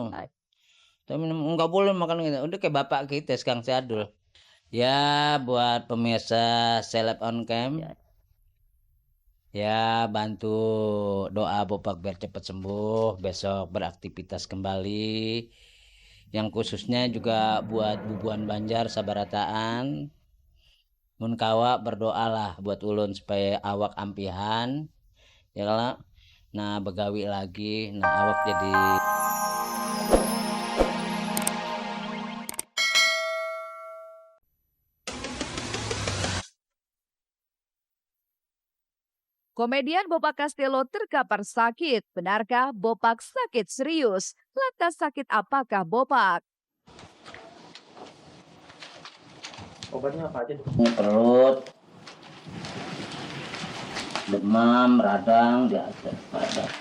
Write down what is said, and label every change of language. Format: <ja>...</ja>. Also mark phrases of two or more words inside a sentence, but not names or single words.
<id>Tapi nggak boleh makan gitu. Udah kayak bapak kita Kang Sadul. Ya buat pemirsa Seleb on Cam. Ya bantu doa Bopak biar cepat sembuh, besok beraktivitas kembali. Yang khususnya juga buat Bubuan Banjar Sabarataan.</id> <bjn>Mun kawa berdoalah buat ulun supaya awak ampihan.</bjn> <id>Ya lah.</id> <bjn>Nah begawi lagi, nah awak jadi</bjn> <id>Komedian Bopak Castello terkapar sakit. Benarkah Bopak sakit serius? Lantas sakit apakah Bopak? Obatnya apa aja? perut, demam, radang, pada</id>